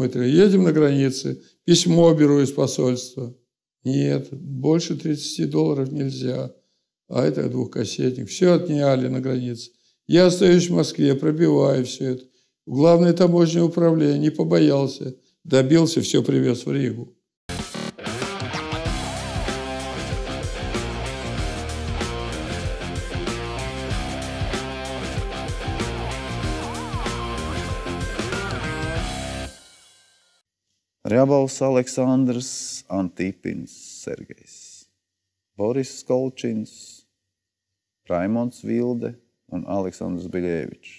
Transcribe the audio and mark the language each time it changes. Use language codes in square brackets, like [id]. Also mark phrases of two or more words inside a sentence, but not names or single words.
[ru] Едем на границе, письмо беру из посольства. Нет, больше $30 нельзя. А это двухкассетник. Все отняли на границе. Я остаюсь в Москве, пробиваю все это. Главное таможенное управление, не побоялся. Добился, все привез в Ригу. [lv] Rjabovs, Aleksandrs, Antīpins, Sergejs, Boris Kolčins, Raimonds Vilde un Aleksandrs Biļevičs.